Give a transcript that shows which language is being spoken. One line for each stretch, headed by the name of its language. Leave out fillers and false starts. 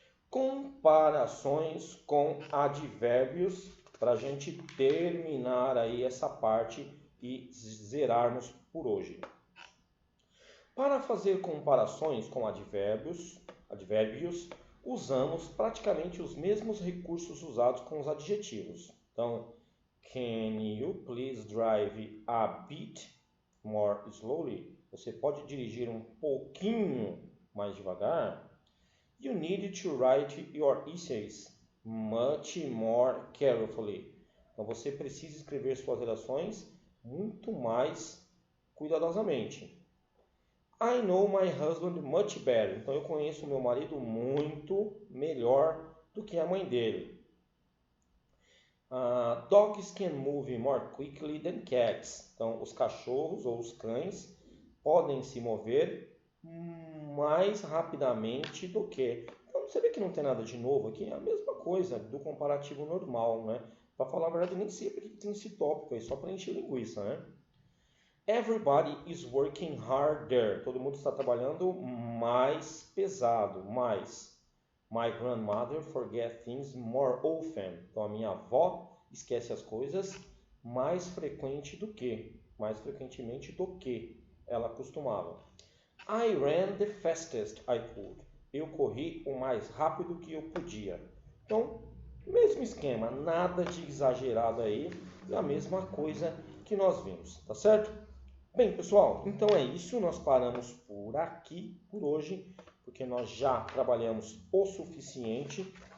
Portuguese: Comparações com advérbios para a gente terminar aí essa parte e zerarmos por hoje. Para fazer comparações com advérbios, usamos praticamente os mesmos recursos usados com os adjetivos.
English: Então, can you please drive a bit more slowly?
Portuguese: Você pode dirigir um pouquinho mais devagar?
English: You need to write your essays much more carefully.
Portuguese: Então você precisa escrever suas redações muito mais cuidadosamente.
English: I know my husband much better.
Portuguese: Então eu conheço meu marido muito melhor do que a mãe dele.
English: Dogs can move more quickly than cats.
Portuguese: Então os cachorros ou os cães podem se mover mais rapidamente do que. Então você vê que não tem nada de novo aqui, é a mesma coisa do comparativo normal, né? Para falar a verdade, nem sempre tem esse tópico aí, só para encher linguiça, né?
English: Everybody is working harder.
Portuguese: Todo mundo está trabalhando mais pesado, mais.
English: My grandmother forgets things more often.
Portuguese: Então a minha avó esquece as coisas mais frequentemente do que ela costumava.
English: I ran the fastest I could.
Portuguese: Eu corri o mais rápido que eu podia. Então, mesmo esquema, nada de exagerado aí, é a mesma coisa que nós vimos, tá certo? Bem, pessoal, então é isso. Nós paramos por aqui, por hoje, porque nós já trabalhamos o suficiente.